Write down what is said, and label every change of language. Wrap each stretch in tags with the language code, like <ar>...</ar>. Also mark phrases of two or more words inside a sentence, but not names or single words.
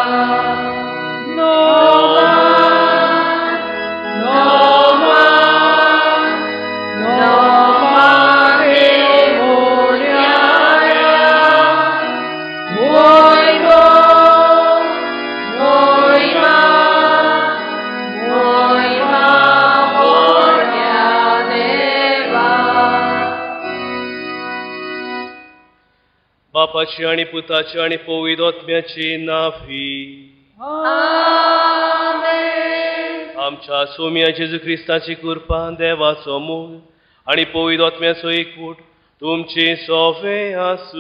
<kok>Noma Noma Noma Evonyara Moiro Moima Moima Moria Deva बापाची आणि पुताची आणि पवित्र आत्म्याची नावी Amen. आमच्या सोम्या जेजू ख्रिस्ताची कृपा देवाचो मोग आणि पवित्र आत्म्याचो एकूट तुमची सोवे आसू</kok>